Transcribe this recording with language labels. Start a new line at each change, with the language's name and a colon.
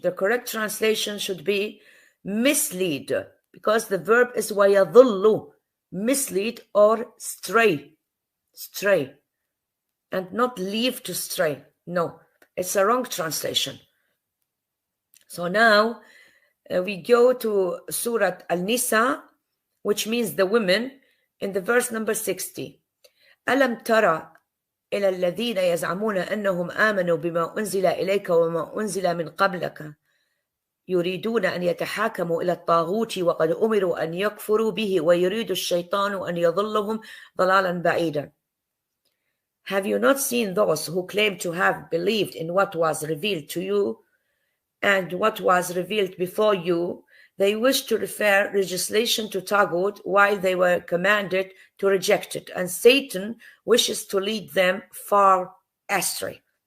English: The correct translation should be mislead, because the verb is وَيَضُلُّ, mislead or stray, and not leave to stray. No, it's a wrong translation. So now we go to Surah Al-Nisa, which means the women, in the verse number 60.
Arabic: أَلَمْ تَرَى إلى الذين يزعمون أنهم آمنوا بما أنزل إليك وما أنزل من قبلك يريدون أن يتحاكموا إلى الطاغوت وقد أمروا أن يكفروا به ويريد الشيطان أن يضلهم ضلالا بعيدا.
English: Have you not seen those who claim to have believed in what was revealed to you and what was revealed before you? They wish to refer legislation to Taghut while they were commanded to reject it, and Satan wishes to lead them far astray.